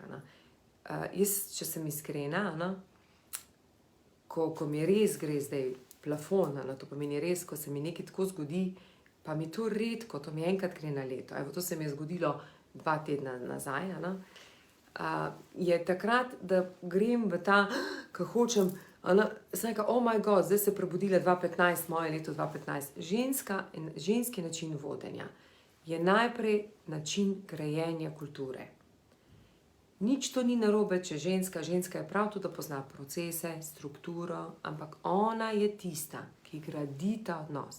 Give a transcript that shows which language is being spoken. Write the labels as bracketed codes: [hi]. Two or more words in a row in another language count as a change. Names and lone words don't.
[sl] Jaz, če sem iskrena, ko mi res gre zdaj plafon, to pomeni res, ko se mi nekaj tako zgodi, pa mi to redko, to mi enkrat gre na leto. Evo, to se mi je zgodilo 2 tedna nazaj, je takrat, da grem v ta, ko hočem, sem rekla, [en] oh my God, [sl] zdaj se je prebudila 2015, moje leto 2015. Ženski način vodenja je najprej način grajenja kulture. Nič to ni narobe, če ženska je prav to, da pozna procese, strukturo, ampak ona je tista, ki gradi ta odnos.